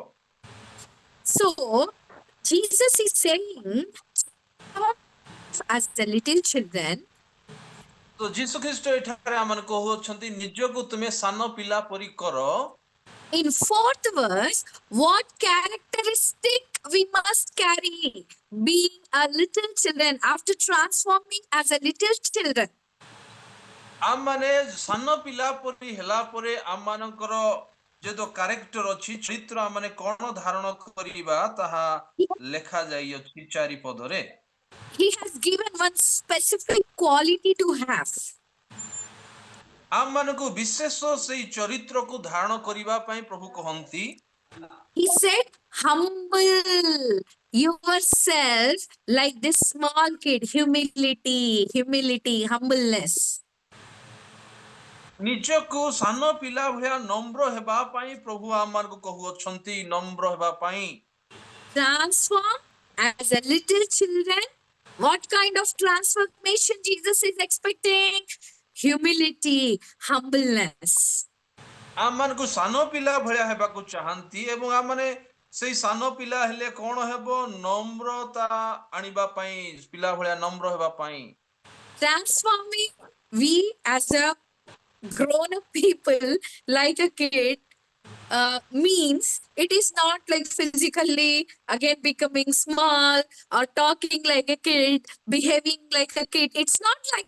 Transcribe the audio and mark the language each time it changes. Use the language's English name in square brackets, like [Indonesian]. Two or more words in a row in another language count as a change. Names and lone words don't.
[English] So, Jesus is saying, as the little children. [Odia] ତ ଯୀଶୁ ଖ୍ରୀଷ୍ଟ ଏଠାରେ ଆମମାନଙ୍କୁ କହୁଅଛନ୍ତି ନିଜକୁ ତୁମେ ସାନ ପିଲା ପରି କର। [English] In fourth verse, what characteristic we must carry being a little children after transforming as a little children? [Odia] ଆମମାନେ ସାନ ପିଲା ପରି ହେଲା ପରେ ଆମମାନଙ୍କର ଯେହେତୁ କ୍ୟାରେକ୍ଟର ଅଛି ଚରିତ୍ର ଆମମାନେ କ'ଣ ଧାରଣ କରିବା ତାହା ଲେଖା ଯାଇଅଛି 4 ପଦରେ। [English] He has given one specific quality to have. [Odia] ଆମମାନଙ୍କୁ ବିଶେଷ ସେଇ ଚରିତ୍ରକୁ ଧାରଣ କରିବା ପାଇଁ ପ୍ରଭୁ କହନ୍ତି। [English] He said, humble yourself like this small kid. Humility, humbleness. [Odia] ନିଜକୁ ସାନ ପିଲା ଭଳିଆ ନମ୍ର ହେବା ପାଇଁ ପ୍ରଭୁ ଆମମାନଙ୍କୁ କହୁଅଛନ୍ତି ନମ୍ର ହେବା ପାଇଁ। [English] Transform as a little children. What kind of transformation Jesus is expecting? Humility, humbleness. [Odia] ଆମମାନଙ୍କୁ ସାନ ପିଲା ଭଳିଆ ହେବାକୁ ଚାହାନ୍ତି ଏବଂ ଆମମାନେ ସେଇ ସାନ ପିଲା ହେଲେ କ'ଣ ହେବ ନମ୍ରତା ଆଣିବା ପାଇଁ ପିଲା ଭଳିଆ ନମ୍ର ହେବା ପାଇଁ। [English] Transforming we as a grown up people like a kid means it is not like physically again becoming small or talking like a kid, behaving like a kid. It's not like